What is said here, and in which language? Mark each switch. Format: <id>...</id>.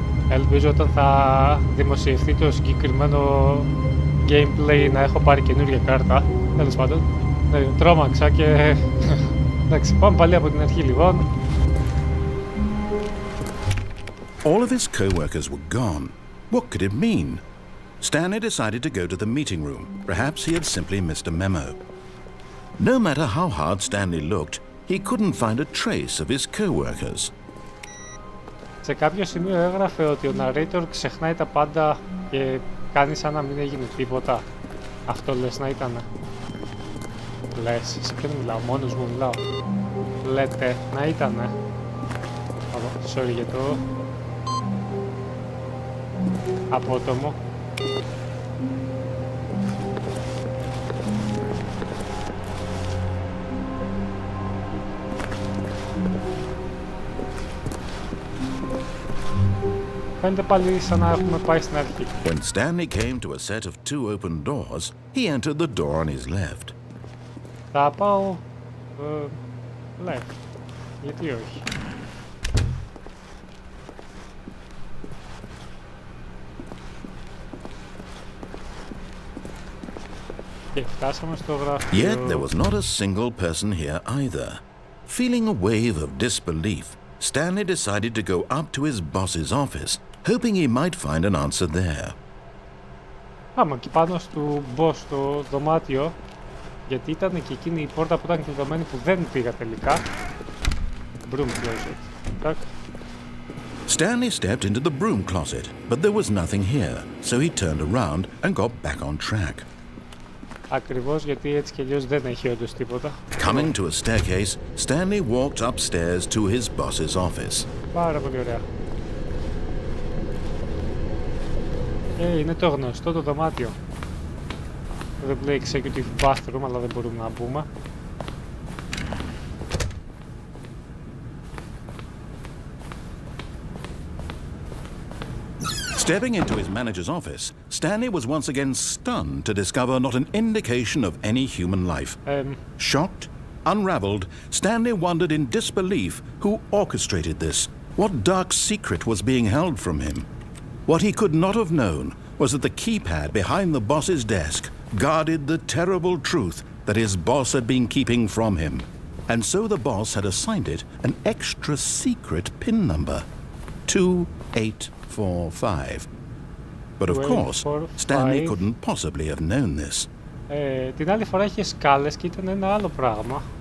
<el>Ελπίζω όταν θα δημοσιευτεί το συγκεκριμένο gameplay να έχω πάρει καινούργια κάρτα. Τέλος πάντων, ναι, τρόμαξα και... εντάξει, πάμε πάλι από την αρχή λοιπόν.</el> <en>All of his co-workers were gone. What could it mean? Stanley decided to go to the meeting room. Perhaps he had simply missed a memo. No matter how hard Stanley looked, he couldn't find a trace of his co-workers.</en> <el>Σε κάποιο σημείο έγραφε ότι ο narrator ξεχνάει τα πάντα και κάνει σαν να μην έγινε τίποτα. Αυτό λες να ήτανε? Λες, σε ποιον μιλάω, μόνος μου μιλάω. Λέτε να ήτανε. Sorry για το απότομο. Φαίνεται πάλι σαν να έχουμε πάει στην αρχή.</el> <en>When Stanley came to a set of two open doors, he entered the door on his left.</en> <el>Θα πάω left. Γιατί όχι? Και φτάσαμε στο γραφείο.</el> <en>Yet there was not a single person here either. Feeling a wave of disbelief, Stanley decided to go up to his boss's office, hoping he might find an answer there.</en> <el>Πάμε εκεί πάνω στο boss το δωμάτιο, γιατί ήταν και εκείνη η πόρτα που ήταν κλειδωμένη που δεν πήγα τελικά.</el> <en>Broom closet. Stanley stepped into the broom closet, but there was nothing here, so he turned around and got back on track.</en> <el>Ακριβώς γιατί έτσι κι αλλιώς δεν έχει όντως τίποτα.</el> <en>Coming to a staircase, Stanley walked upstairs to his boss's office.</en> <el>Πάρα πολύ ωραία. Είναι το γνωστό το δωμάτιο. Δεν λέει executive bathroom, αλλά δεν μπορούμε να μπούμε.</el> <en>Stepping into his manager's office, Stanley was once again stunned to discover not an indication of any human life. Shocked, unraveled, Stanley wondered in disbelief who orchestrated this. What dark secret was being held from him? What he could not have known was that the keypad behind the boss's desk guarded the terrible truth that his boss had been keeping from him. And so the boss had assigned it an extra secret PIN number. 2845. But of course, Stanley couldn't possibly have known this.</en> <el>Την άλλη φορά είχε σκάλες και ήταν ένα άλλο πράγμα.</el>